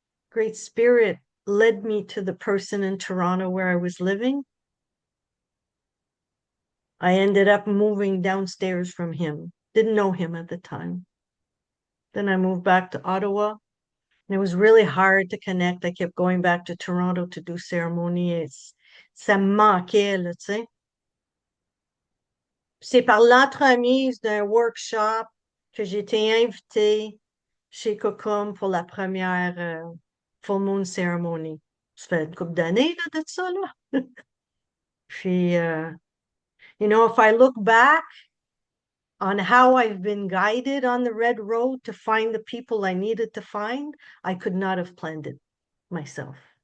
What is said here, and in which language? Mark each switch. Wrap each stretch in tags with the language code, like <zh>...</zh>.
<en>Great Spirit led me to the person in Toronto where I was living. I ended up moving downstairs from him. Didn't know him at the time. Then I moved back to Ottawa. And it was really hard to connect. I kept going back to Toronto to do ceremony.</en> <fr>Ça me manquait, là, tu sais. C'est par l'entremise d'un workshop que j'ai été invitée chez Quorum pour la première Full Moon Ceremony. Ça fait une couple d'années de ça, là.</fr> <en>Puis, you know, if I look back on how I've been guided on the red road to find the people I needed to find, I could not have planned it myself.</en>